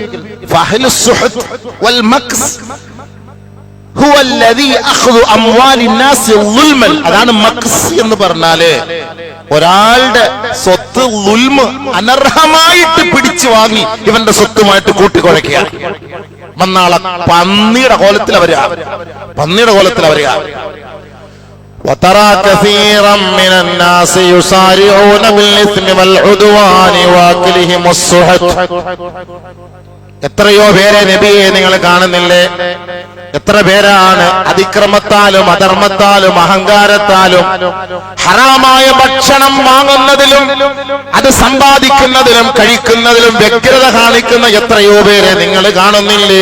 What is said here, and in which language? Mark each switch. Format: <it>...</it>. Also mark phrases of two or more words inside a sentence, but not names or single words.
<ar>فأهل السحت والمكس هو الذي أخذ أموال الناس ظلما.</ar> <ml>അതാണ് മക്സ് എന്ന് പറഞ്ഞാല് ഒരാളുടെ സ്വത്ത് ളുൽമ്, അനർഹമായിട്ട് പിടിച്ചു വാങ്ങി ഇവന്റെ സ്വത്തുമായിട്ട് കൂട്ടിക്കുഴയ്ക്കുക. മന്നാളെ പന്നിയുടെ കോലത്തിലാ വരിക, പന്നിയുടെ കോലത്തിലാ വരിക.</ml> <ar>وترى كثيرا من الناس يسارعون بالإثم والعدوان وأكلهم السحت.</ar> <ml>എത്രയോ പേരെ നബിയെ നിങ്ങൾ കാണുന്നില്ലേ? എത്ര പേരാണ് അതിക്രമത്താലും അധർമ്മത്താലും അഹങ്കാരത്താലും ഹറാമായ ഭക്ഷണം വാങ്ങുന്നതിലും അത് സമ്പാദിക്കുന്നതിലും കഴിക്കുന്നതിലും വ്യഗ്രത കാണിക്കുന്ന എത്രയോ പേരെ നിങ്ങൾ കാണുന്നില്ലേ?</ml>